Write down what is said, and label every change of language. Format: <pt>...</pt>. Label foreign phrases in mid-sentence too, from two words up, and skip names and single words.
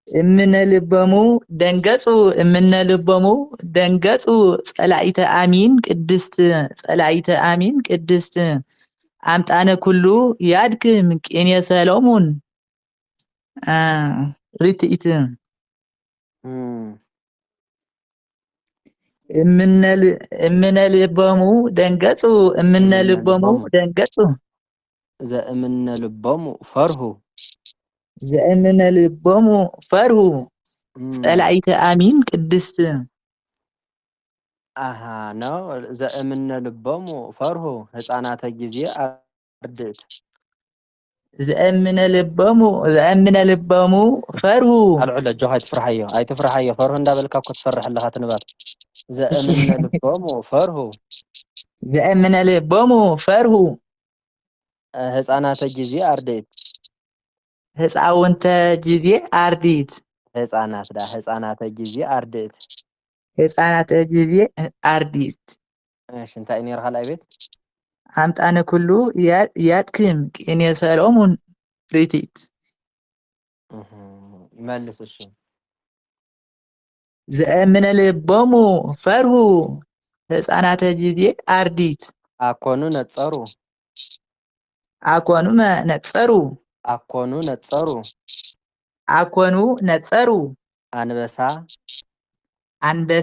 <gez>እምነ ልቦሙ ደንገጹ እምነ ልቦሙ ደንገጹ ጸላኢተ አሚን ቅድስት ጸላኢተ አሚን ቅድስት አምጣነ ኩሉ ያድክም ቅኔ ሰሎሞን ርትኢት እምነ ልቦሙ ደንገጹ እምነ ልቦሙ ደንገጹ ዘእምነ ልቦሙ ፈርሁ ዘእምነ ልቦሙ ፈርሁ ጸላኢተ አሚን ቅድስት</gez> <am>አሃ ነው።</am> <gez>ዘእምነ ልቦሙ ፈርሁ ህፃናተ ጊዜ አርድእት ዘእምነ ልቦሙ ፈርሁ</gez> <ti>አልዑለ ጆ አይትፍርሐዮ ፈርሁ እንዳበልካ እኮ ትፈርሕ ኣለኻ ትንባብ</ti> <gez>ዘእምነ ልቦሙ ፈርሁ ዘእምነ ልቦሙ ፈርሁ ህፃናተ ጊዜ አርድእት ህፃውንተ ጊዜ አርዲት ህፃናተ ጊዜ አርድእት ህፃናተ ጊዜ አርዲት</gez> <ti>እሺ እንታይ እዩ ነይሩ ካልኣይ ቤት</ti> <gez>አምጣነ ኩሉ ያድክም ቅኔ ሰሎሞን ርትኢት</gez> <am>መልስ እሺ</am> <gez>ዘእምነ ልቦሙ ፈርሁ ህፃናተ ጊዜ አርዲት አኮኑ ነጸሩ አኮኑ ነጸሩ አንበሳ</gez>